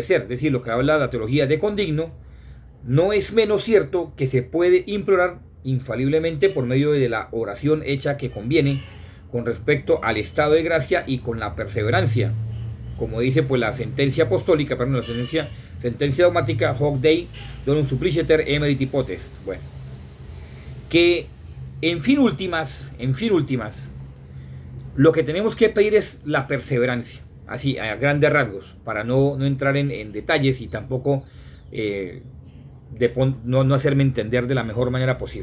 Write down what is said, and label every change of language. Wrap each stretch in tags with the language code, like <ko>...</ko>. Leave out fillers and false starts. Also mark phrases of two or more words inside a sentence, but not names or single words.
<es>Es decir, lo que habla la teología de Condigno, no es menos cierto que se puede implorar infaliblemente por medio de la oración hecha que conviene con respecto al estado de gracia y con la perseverancia, como dice pues la sentencia apostólica, perdón, la sentencia dogmática:</es> <la>hoc Dei donum suppliciter emeriti potest.</la> <es>Bueno, que en fin últimas, lo que tenemos que pedir es la perseverancia, así a grandes rasgos, para no entrar en detalles y tampoco no hacerme entender de la mejor manera posible.</es>